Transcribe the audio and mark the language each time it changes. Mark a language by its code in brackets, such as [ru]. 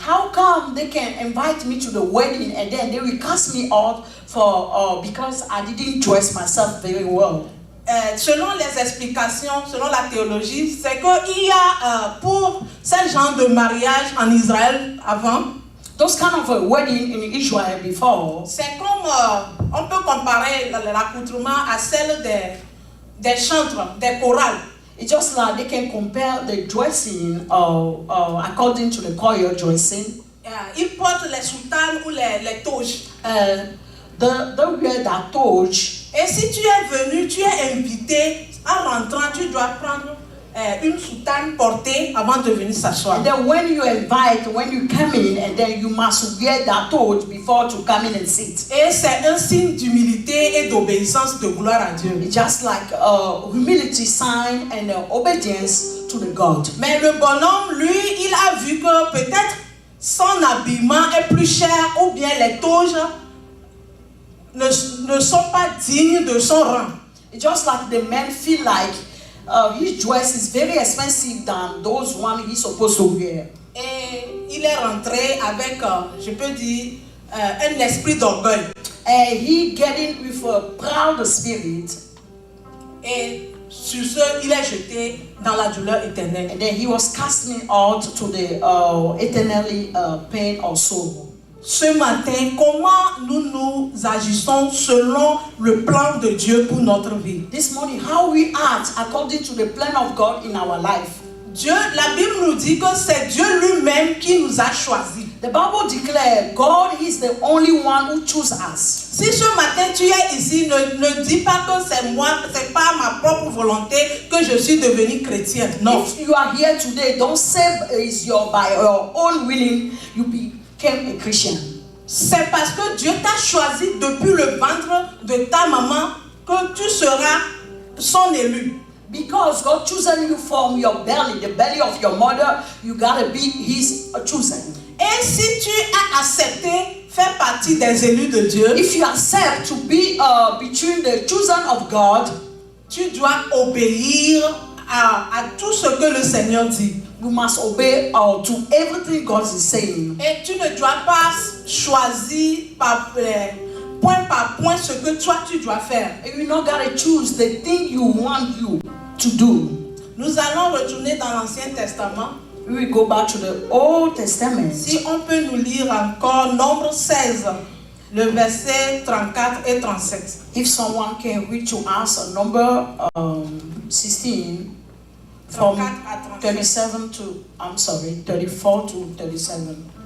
[en] How come they can invite me to the wedding and then they will cast me out for because I didn't dress myself very well? [fr] Selon les explications, selon la théologie, c'est qu'il y a pour ce genre de mariage en Israël avant, [en] Those kind of a wedding in Israel before, [fr] c'est comme on peut comparer l'accoutrement à celle des chantres, des chorales. [en] it's just like they can compare the dressing according to the choir dressing. [fr] Ils portent les soutanes ou les toges. [en] They wear that torch. [fr] Et si tu es venu, tu es invité, en rentrant, tu dois prendre une soutane portée avant de venir s'asseoir. [en] And then when you come in, and then you must wear that torch before to come in and sit. [fr] Et c'est un signe d'humilité et d'obéissance de gloire à Dieu. [en] It's just like a humility sign and obedience to the God. [fr] Mais le bonhomme, lui, il a vu que peut-être son habillement est plus cher ou bien les toges ne sont pas dignes de son rang. [en] It's just like the man feel like his dress is very expensive than those one he's supposed to wear. [fr] Et il est rentré avec, je peux dire, un esprit d'orgueil. [en] And he getting with a proud spirit. [fr] Et sur ce, il est jeté dans la douleur éternelle. [en] And then he was casting out to the eternally pain or sorrow. [fr] Ce matin, comment nous agissons selon le plan de Dieu pour notre vie? [en] This morning, how we act according to the plan of God in our life. [fr] Dieu, la Bible nous dit que c'est Dieu lui-même qui nous a choisis. [en] The Bible declares God is the only one who chooses us. [fr] Si ce matin tu es ici, ne dis pas que c'est moi, c'est pas ma propre volonté que je suis devenue chrétienne. Non. [en] If you are here today, don't say it's by your own willing you became a Christian. [fr] C'est parce que Dieu t'a choisi depuis le ventre de ta maman que tu seras son élu. [en] Because God chosen you from your belly, the belly of your mother, you gotta be His chosen. [fr] Et si tu as accepté faire partie des élus de Dieu, [en] if you accept to be between the chosen of God, [fr] tu dois obéir à tout ce que le Seigneur dit. [en] You must obey to everything God is saying. [fr] Et tu ne dois pas choisir point par point ce que toi tu dois faire. [en] You not gotta choose the thing you want you to do. [fr] Nous allons retourner dans l'Ancien Testament. [en] we go back to the Old Testament. [fr] Si on peut nous lire encore Nombre 16, le verset 34 et 37. [en] If someone can read to us a number 16 from 37 to, 34 to 37.